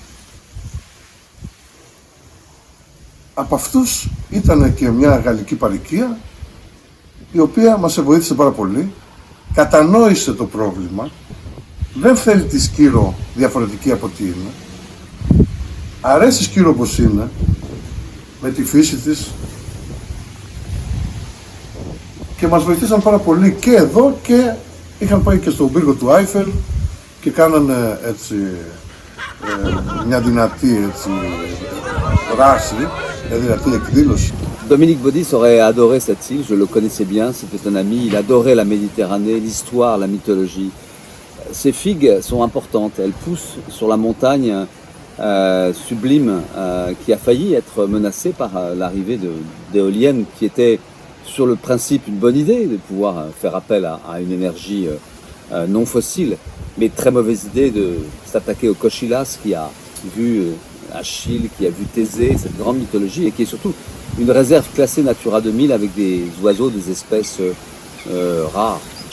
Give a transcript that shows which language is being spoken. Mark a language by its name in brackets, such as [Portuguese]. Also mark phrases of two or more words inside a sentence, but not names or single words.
[Greek] Από αυτούς ήταν και μια γαλλική παροικία, η οποία μας βοήθησε πάρα πολύ, κατανόησε το πρόβλημα, δεν θέλει τη Σκύρο διαφορετική από τι είναι, αρέσει Σκύρο όπως είναι, με τη φύση της, και μας βοηθήσαν πάρα πολύ και εδώ, και είχαν πάει και στον πύργο του Άιφελ και κάνανε έτσι μια δυνατή έτσι δράση, μια δυνατή εκδήλωση. [French] Dominique Baudis aurait adoré cette île, je le connaissais bien, c'était un ami, il adorait la Méditerranée, l'histoire, la mythologie. Ces figues sont importantes, elles poussent sur la montagne sublime qui a failli être menacée par l'arrivée d'éoliennes qui était sur le principe une bonne idée de pouvoir faire appel à une énergie non fossile, mais très mauvaise idée de s'attaquer au Kochilas qui a vu Achille, qui a vu Thésée, cette grande mythologie, et qui est surtout une réserve classée Natura 2000 avec des oiseaux, des espèces rares.